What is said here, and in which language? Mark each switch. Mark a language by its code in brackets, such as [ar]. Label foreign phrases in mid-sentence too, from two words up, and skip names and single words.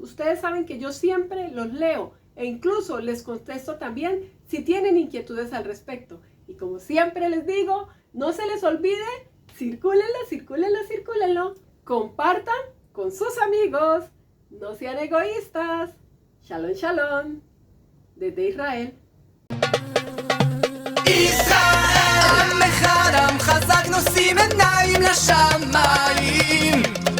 [es] Ustedes saben que yo siempre los leo e incluso les contesto también si tienen inquietudes al respecto. Y como siempre les digo, no se les olvide, circúlenlo, circúlenlo, circúlenlo, compartan con sus amigos, no sean egoístas. [he] שלום, שלום, [es] desde Israel. [he] עם אחד עם חזק נושאים עיניים לשמיים